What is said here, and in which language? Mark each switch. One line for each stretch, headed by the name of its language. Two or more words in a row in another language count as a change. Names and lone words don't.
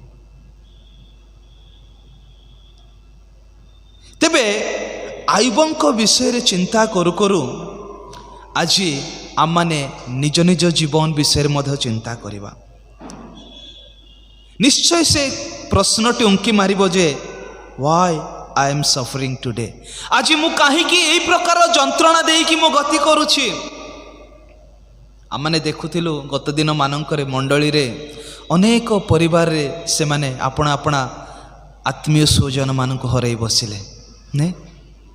Odia: ତେବେ ଆୟୁବଙ୍କ ବିଷୟରେ ଚିନ୍ତା କରୁ କରୁ ଆଜି ଆମମାନେ ନିଜ ନିଜ ଜୀବନ ବିଷୟରେ ମଧ୍ୟ ଚିନ୍ତା କରିବା। ନିଶ୍ଚୟ ସେ ପ୍ରଶ୍ନଟି ଉଙ୍କି ମାରିବ ଯେ
English: why I am suffering today,
Odia: ଆଜି ମୁଁ କାହିଁକି ଏହି ପ୍ରକାର ଯନ୍ତ୍ରଣା ଦେଇକି ମୁଁ ଗତି କରୁଛି। ଆମେ ଦେଖୁଥିଲୁ ଗତ ଦିନ ମାନଙ୍କରେ ମଣ୍ଡଳୀରେ ଅନେକ ପରିବାରରେ ସେମାନେ ଆପଣା ଆପଣା ଆତ୍ମୀୟ ସ୍ୱଜନ ମାନଙ୍କୁ ହରାଇ ବସିଲେ, ନାଇଁ?